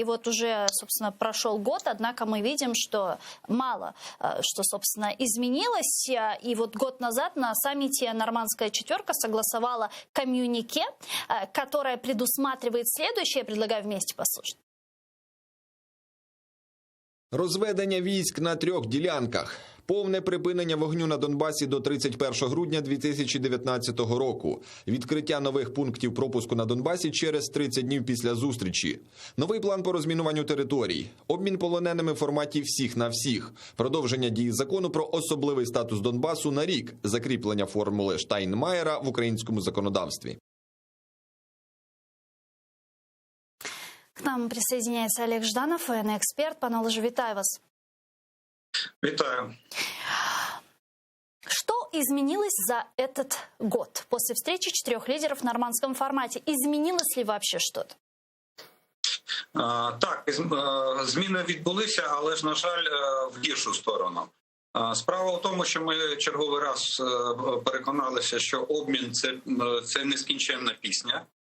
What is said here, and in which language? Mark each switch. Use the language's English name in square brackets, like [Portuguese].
[Russian] И вот уже, собственно, прошел год, однако мы видим, что мало что, собственно, изменилось. И вот год назад на саммите «Нормандская четверка» согласовала коммюнике, которое предусматривает следующее. Я предлагаю вместе послушать. [Ukrainian] Розведення військ на 3 ділянках. Повне припинення вогню на Донбасі до 31 грудня 2019 року. Відкриття нових пунктів пропуску на Донбасі через 30 днів після зустрічі. Новий план по розмінуванню територій. Обмін полоненими в форматі всіх на всіх. Продовження дії закону про особливий статус Донбасу на рік. Закріплення формули Штайнмаєра в українському законодавстві. [Russian] К нам присоединяется Олег Жданов, военный эксперт. [Ukrainian] Пане Олеже, вітаю вас. Витаю. [Russian] Что изменилось за этот год после встречи 4 лидеров в нормандском формате? Изменилось ли вообще что-то? [Ukrainian] Так, зміни відбулися, але ж, на жаль, в гіршу сторону. Справа в тому, що ми черговий раз переконалися, що обмін – це нескінченна пісня.